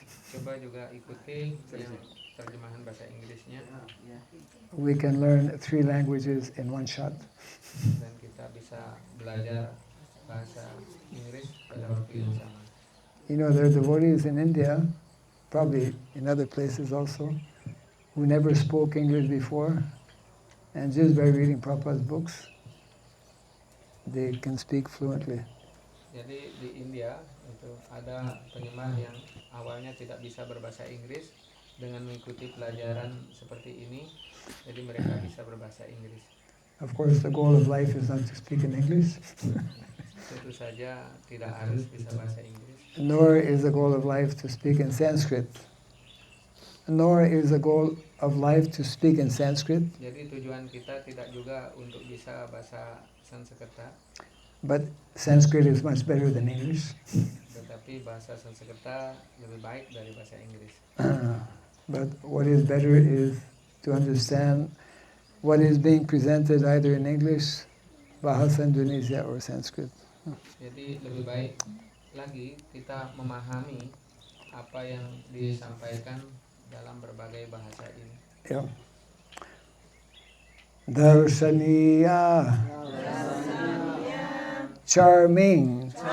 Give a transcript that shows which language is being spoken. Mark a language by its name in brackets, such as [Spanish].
[Indonesian] Coba juga ikuti yang terjemahan bahasa Inggrisnya [English] We can learn 3 languages in one shot. [Indonesian] dan kita bisa belajar bahasa Inggris pada waktu yang sama. [English] You know, there are devotees in India, probably in other places also, who never spoke English before, and just by reading Prabhupada's books, they can speak fluently. [Indonesian] Jadi di India itu ada penyembah yang awalnya tidak bisa berbahasa Inggris, dengan mengikuti pelajaran seperti ini, jadi mereka bisa berbahasa Inggris. [English] Of course, the goal of life is not to speak in English, [Indonesian] Tentu saja tidak harus bisa bahasa Inggris. [English] nor is the goal of life to speak in Sanskrit. Nor is the goal of life to speak in Sanskrit, [Indonesian] Jadi tujuan kita tidak juga untuk bisa bahasa Sanskerta, [English] but Sanskrit is much better than English. [Indonesian] tetapi bahasa Sanskerta lebih baik dari bahasa Inggris. [English] But what is better is to understand what is being presented either in English, Bahasa Indonesia, or Sanskrit. [Indonesian] Jadi lebih baik lagi kita memahami apa yang disampaikan dalam berbagai bahasa ini. [English] Yeah. [Sanskrit] Darshaniya, [English] charming,